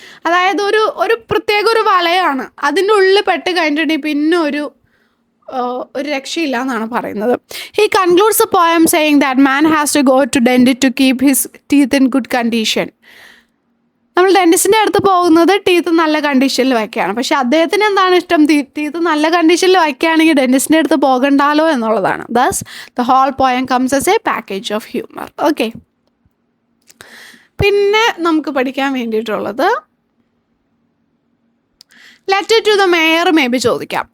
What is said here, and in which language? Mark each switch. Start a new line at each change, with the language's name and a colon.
Malayalam: അതായത് ഒരു പ്രത്യേക ഒരു വലയാണ്, അതിൻ്റെ ഉള്ളിൽ പെട്ട് കഴിഞ്ഞിട്ടുണ്ടെങ്കിൽ പിന്നെ ഒരു രക്ഷയില്ല എന്നാണ് പറയുന്നത്.
English: He concludes the poem saying that man has to go to dentist to keep his teeth in good condition.
Malayalam: നമ്മൾ ഡെന്റിസ്റ്റിൻ്റെ അടുത്ത് പോകുന്നത് ടീത്ത് നല്ല കണ്ടീഷനിൽ വയ്ക്കുകയാണ്. പക്ഷെ അദ്ദേഹത്തിന് എന്താണ് ഇഷ്ടം, ടീത്ത് നല്ല കണ്ടീഷനിൽ വയ്ക്കുകയാണെങ്കിൽ ഡെന്റിസ്റ്റിൻ്റെ അടുത്ത് പോകണ്ടല്ലോ എന്നുള്ളതാണ്.
English: Thus the whole poem comes as a package of humour. Okay,
Malayalam: പിന്നെ നമുക്ക് പഠിക്കാൻ വേണ്ടിയിട്ടുള്ളത്
English: letter to the mayor maybe
Malayalam: ചോദിക്കാം.